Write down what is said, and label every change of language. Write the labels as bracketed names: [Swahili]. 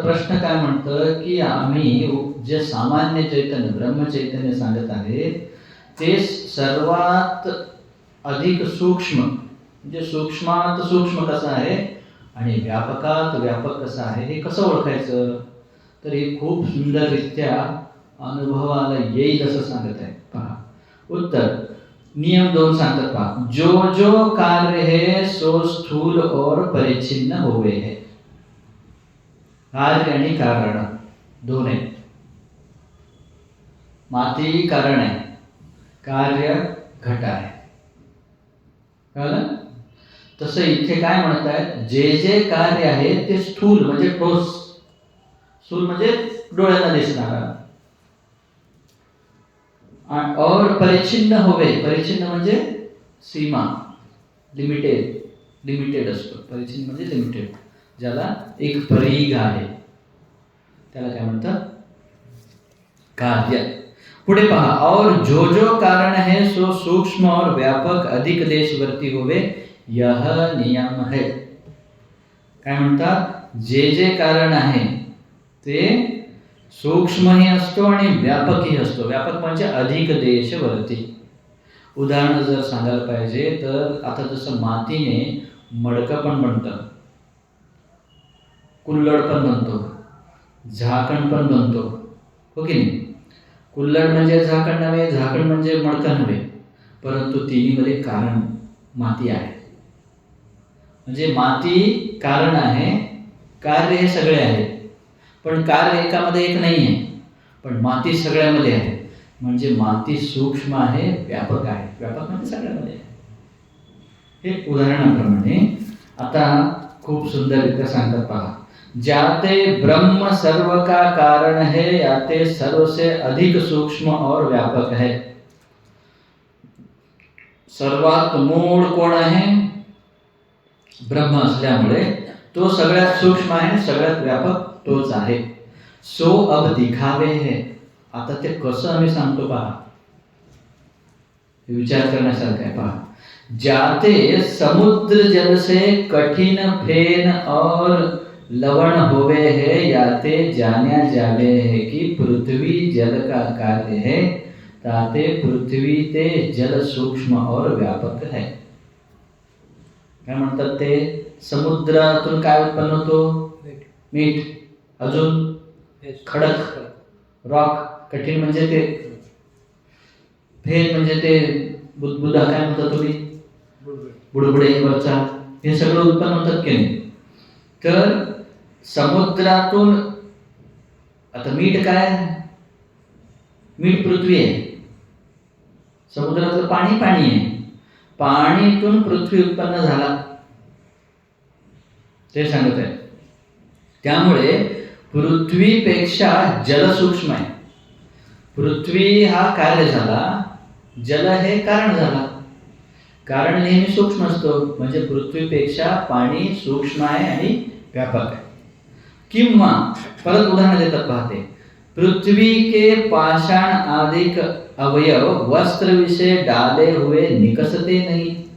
[Marathi] प्रश्न काय म्हणतं की आम्ही जे सामान्य चैतन्य ब्रह्म चैतन्य सांगत आहे ते सर्वात अधिक सूक्ष्म, म्हणजे सूक्ष्मात सूक्ष्म कसं आहे आणि व्यापकात व्यापक कसं आहे हे कसं ओळखायचं? तर हे खूप सुंदररित्या अनुभवाला येईल असं सांगत आहे। पहा उत्तर, नियम 2 सांगतात पहा, [Hindi] जो जो कार्य है सो स्थूल और परिच्छिन्न होवे है। [Marathi] कार्य आणि कारण दोन आहे। माती कारण आहे, कार्य घट आहे। कळलं? तसं इथे काय म्हणत आहेत, जे जे कार्य आहे ते स्थूल म्हणजे ठोस, स्थूल म्हणजे डोळ्याला दिसणारा, [Hindi] और परिच्छिन्न होवे, [Marathi] परिच्छिन्न म्हणजे सीमा, लिमिटेड असतो। परिच्छिन्न म्हणजे लिमिटेड, ज्याला एक परिघ आहे त्याला काय म्हणतात, कार्य। पुढे पहा, [Hindi] और जो जो कारण है सो सूक्ष्म और व्यापक अधिक देशवर्ती होवे, यह नियम है। [Marathi] काय म्हणतात, जे जे कारण आहे ते सूक्ष्मही असतो आणि व्यापकही असतो। व्यापक म्हणजे अधिक देशवर्ती। उदाहरण जर सांगायला पाहिजे तर आता जसं मातीने मडकं पण बनतं, कुल्हड पण बनतो, झाकण पण बनतो, हो की नाही? कुल्हड म्हणजे झाकण नव्हे, झाकण म्हणजे मडकं नव्हे, परंतु तिन्हीमध्ये कारण माती आहे। म्हणजे माती कारण आहे, कार्य हे सगळे आहे, पण कार्य एकामध्ये एक नाही आहे, पण माती सगळ्यामध्ये आहे। म्हणजे माती सूक्ष्म आहे, व्यापक आहे, व्यापक म्हणजे सगळ्यामध्ये आहे। हे उदाहरणाप्रमाणे आता खूप सुंदररित्या सांगतात पहा, [Hindi] जाते ब्रह्म सर्व का कारण है, याते सर्व से अधिक सूक्ष्म और व्यापक है। [Marathi] सर्वात मूळ कोण आहे? ब्रह्म असल्यामुळे तो सगळ्यात सूक्ष्म आहे, सगळ्यात व्यापक तोच आहे. [Hindi] सो अब दिखावे है. [Marathi] आता ते कसं आम्ही सांगतो पहा, विचार करण्यासारखं आहे पहा. [Hindi] जाते समुद्र जल से कठिन फेन और लवण होवे है, याते जान्या जावे है की पृथ्वी जल का कार्य है, ताते पृथ्वी ते जल सूक्ष्म और व्यापक है. [Marathi] काय म्हणतात ते? समुद्रातून काय उत्पन्न होतो? मीठ. अजून खडक, रॉक. कठीण म्हणजे ते, फेन म्हणजे ते बुदबुदा, काय म्हणता तुम्ही? बुडबुडे वरचा. हे सगळं उत्पन्न होतात की नाही? तर समुद्रातून आता मीठ काय? मीठ पृथ्वी आहे. समुद्रातलं पाणी पाणी आहे. पाणीतून पृथ्वी उत्पन्न झाला ते सांगत आहे. त्यामुळे पृथ्वीपेक्षा जल सूक्ष्म आहे. पृथ्वी हा कार्य झाला, जल हे कारण झाला. कारण नेहमी सूक्ष्म असतो, म्हणजे पृथ्वीपेक्षा पाणी सूक्ष्म आहे आणि व्यापक आहे. किंवा परत उदाहरण देतात पाहते. [Hindi] पृथ्वी के पाषाण आदिक अवयव वस्त्र विषय डाले हुए निकसते नहीं.